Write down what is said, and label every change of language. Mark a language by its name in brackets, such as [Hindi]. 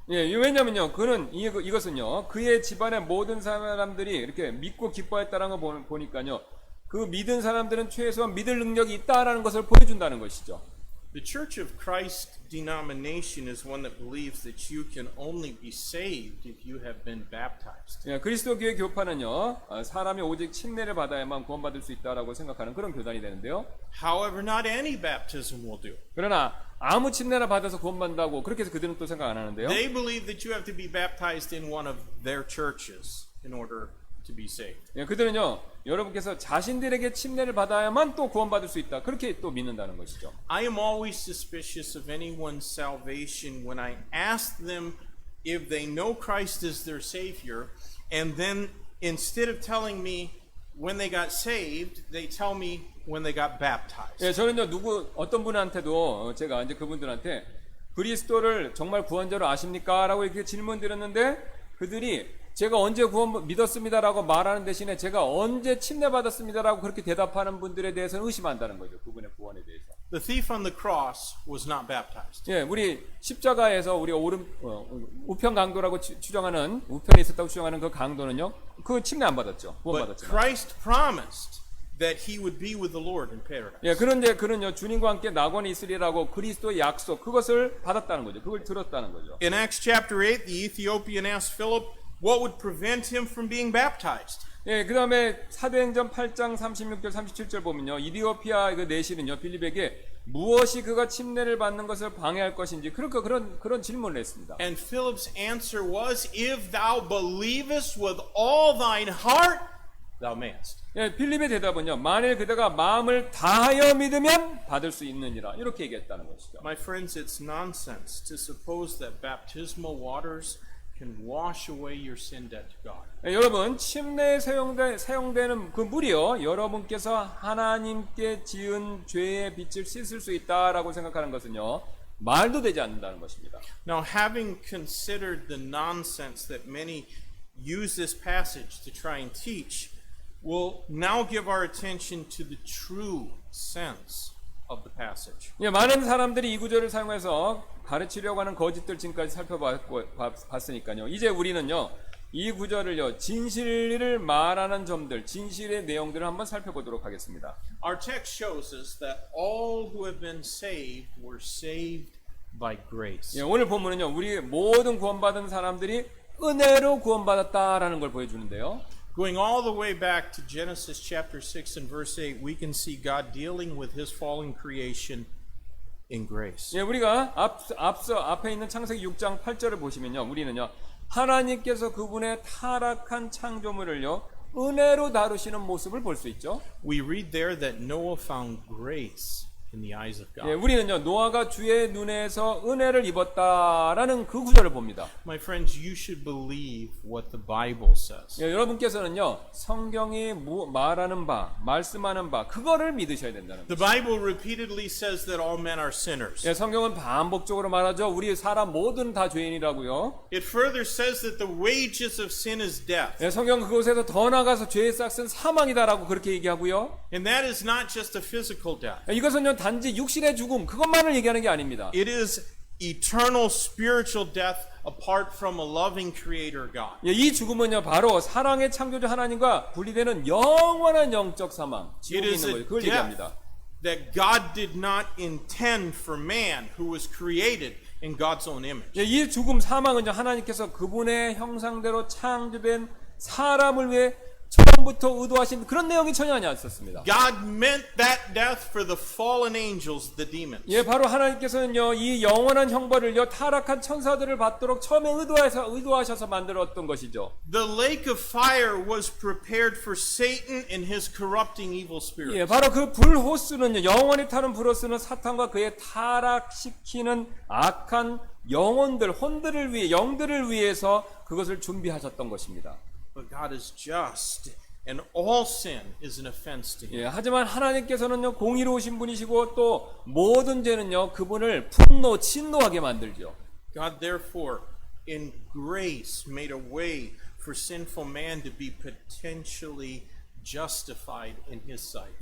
[Korean] 예, 왜냐면요, 이것은요, 그의 집안의 모든 사람들이 이렇게 믿고 기뻐했다는 걸 보니까요, 그 믿은 사람들은 최소한 믿을 능력이 있다라는 것을 보여준다는 것이죠. [English] The Church of Christ denomination is one that believes that you can only be saved if you have been baptized. [Korean] 예, 그리스도 교회 교파는요, 사람이 오직 침례를 받아야만 구원받을 수 있다라고 생각하는 그런 교단이 되는데요. [English] However, not any baptism will do. [Korean] 그러나 아무 침례나 받아서 구원받는다고 그렇게 해서 그들은 또 생각 안 하는데요. [English] They believe that you have to be baptized in one of their churches in order to be saved. [Korean] 예, 그들은요, 여러분께서 자신들에게 침례를 받아야만 또 구원받을 수 있다. 그렇게 또 믿는다는 것이죠. [English] I am always suspicious of anyone's salvation when I ask them if they know Christ is their Savior, and then instead of telling me when they got saved, they tell me when they got baptized. [Korean] 예, 저는요 어떤 분한테도 제가 이제 그분들한테 그리스도를 정말 구원자로 아십니까? 라고 이렇게 질문 드렸는데 그들이 제가 언제 구원 믿었습니다라고 말하는 대신에 제가 언제 침례받았습니다라고 그렇게 대답하는 분들에 대해서는 의심한다는 거죠. 그분의 구원에 대해서. [English] The thief on the cross was not baptized. [Korean] 예, 우리 십자가에서 우리가 우편 강도라고 추정하는 우편에 있었다고 추정하는 그 강도는요, 그 침례 안 받았죠. 구원 [English] But Christ promised that he would be with the Lord in paradise. [Korean] 예, 그런데 그는요 주님과 함께 낙원에 있으리라고 그리스도의 약속 그것을 받았다는 거죠. 그걸 들었다는 거죠. [English] In Acts chapter 8, the Ethiopian asked Philip what would prevent him from being baptized. [Korean] 예, 그 다음에 사도행전 8장 36절 37절 보면요 이디오피아 그 내시는요 빌립에게 무엇이 그가 침례를 받는 것을 방해할 것인지 그런 질문을 했습니다. [English] And Philip's answer was, if thou believest with all thine heart, thou mayest. [Korean] 예, 빌립의 대답은요 만일 그대가 마음을 다하여 믿으면 받을 수 있느니라 이렇게 얘기했다는 것이죠. [English] My friends, it's nonsense to suppose that baptismal waters can wash away your sin debt to God. [Korean] 예, 여러분 침례에 사용되는 그 물이요 여러분께서 하나님께 지은 죄의 빚을 씻을 수 있다라고 생각하는 것은요 말도 되지 않는다는 것입니다. [English] Now, having considered the nonsense that many use this passage to try and teach, we'll now give our attention to the true sense of the passage. [Korean] 예, 많은 사람들이 이 구절을 사용해서 가르치려고 하는 거짓들 지금까지 살펴봤으니까요. 이제 우리는요, 이 구절을요, 진실을 말하는 점들, 진실의 내용들을 한번 살펴보도록 하겠습니다. [English] Our text shows us that all who have been saved were saved by grace. [Korean] 예, 오늘 본문은요, 우리 모든 구원받은 사람들이 은혜로 구원받았다라는 걸 보여주는데요. [English] Going all the way back to Genesis chapter 6 and verse 8, we can see God dealing with his fallen creation in grace. [Korean] 예, 우리가 앞에 있는 창세기 6장 8절을 보시면요, 우리는요, 하나님께서 그분의 타락한 창조물을요, 은혜로 다루시는 모습을 볼 수 있죠. [English] We read there that Noah found grace in the eyes of God. [Korean] 예, 우리는요, 노아가 주의 눈에서 은혜를 입었다라는 그 구절을 봅니다. [English] My friends, you should believe what the Bible says. [Korean] 예, 여러분께서는요, 성경이 말하는 바, 말씀하는 바, 그거를 믿으셔야 된다는 [English] The [Korean] 거죠. [English] Bible repeatedly says that all men are sinners. [Korean] 예, 성경은 반복적으로 말하죠. 우리 사람 모두는 다 죄인이라고요. [English] It further says that the wages of sin is death. [Korean] 예, 성경 그곳에서 더 나가서 죄의 싹은 사망이다라고 그렇게 얘기하고요. [English] And that is not just a physical death. [Korean] 예, 이것은요, 단지 육신의 죽음, 그것만을 얘기하는 게 아닙니다. [English] It is eternal spiritual death apart from a loving creator God. [Korean] 예, 이 죽음은요, 바로 사랑의 창조주 하나님과 분리되는 영원한 영적 사망, [English] It [Korean] 지옥에 [English] is [Korean] 있는 [English] a [Korean] 거예요. 그걸 [English] death [Korean] 얘기합니다. [English] that God did not intend for man who was created in God's own image. [Korean] 예, 이 죽음, 사망은요, 하나님께서 그분의 형상대로 창조된 사람을 위해 처음부터 의도하신 그런 내용이 전혀 아니었습니다. [English] God meant that death for the fallen angels, the demons. [Korean] 예, 바로 하나님께서는요, 이 영원한 형벌을요, 타락한 천사들을 받도록 처음에 의도하셔서 만들었던 것이죠. [English] The lake of fire was prepared for Satan and his corrupting evil spirits. [Korean] 예, 바로 그 불호수는요, 영원히 타는 불호수는 사탄과 그의 타락시키는 악한 영혼들, 영들을 위해서 그것을 준비하셨던 것입니다. [English] But God is just, and all sin is an offense to him. [Korean] 예, 하지만 하나님께서는요, 공의로우신 분이시고 또 모든 죄는요, 그분을 진노하게 만들죠. [English] God therefore, in grace, made a way for sinful man to be potentially justified in his sight.